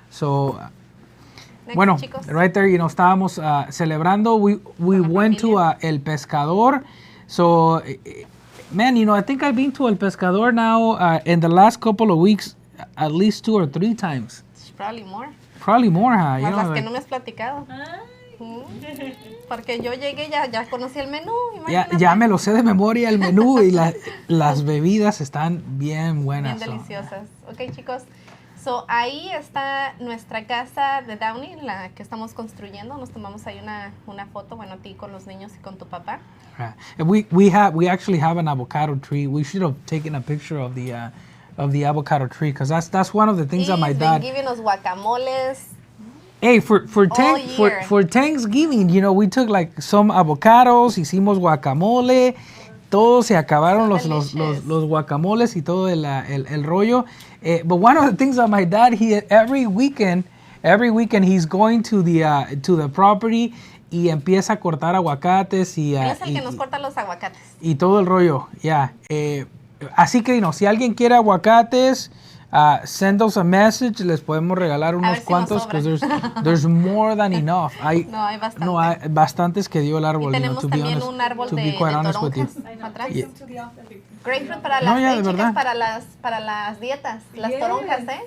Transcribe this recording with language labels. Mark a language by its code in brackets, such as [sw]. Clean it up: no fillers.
[en] So, Next, [es] bueno, chicos. [en] right there, estábamos celebrando. We went to El Pescador. So, man, I think I've been to El Pescador now in the last couple of weeks at least 2 or 3 times. Probably more. Probably more, huh? [es] Más las que no me has platicado. Porque yo llegué, ya conocí el menú. Ya me lo sé de memoria el menú y las bebidas están bien buenas. Bien deliciosas. Ok, chicos. So, ahí está nuestra casa de Downey, la que estamos construyendo. Nos tomamos ahí una foto, bueno, a ti con los niños y con tu papá. [en] And we actually have an avocado tree. We should have taken a picture of the avocado tree because that's one of the things that my dad. Giving us guacamoles. [es] Hey, for Thanksgiving, you know, we took like some avocados, hicimos guacamole, todos se acabaron los guacamoles y todo el rollo. [en] But one of the things that my dad, every weekend he's going to the property y empieza a cortar aguacates y [es] es el que nos corta los aguacates. Y todo el rollo, ya. Así que, si alguien quiere aguacates, send us a message, les podemos regalar unos cuantos, because there's more than enough. Hay bastante. No, hay bastantes que dio el árbol. Y tenemos también un árbol de toronjas atrás. Grapefruit para las chicas, para las dietas, las toronjas,